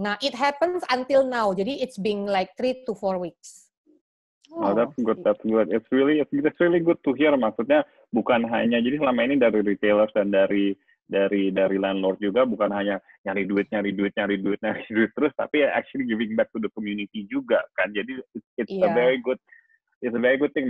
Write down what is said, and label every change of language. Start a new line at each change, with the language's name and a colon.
English: Nah, it happens until now.
Indonesian: Jadi
English: it's been like 3 to 4 weeks. That's good. It's really good to hear.
Indonesian: Maksudnya bukan hanya, jadi selama ini dari retailers dan dari landlord juga bukan hanya nyari duit terus, tapi
English: actually giving back to the community
Indonesian: juga kan. Jadi
English: it's a very good thing.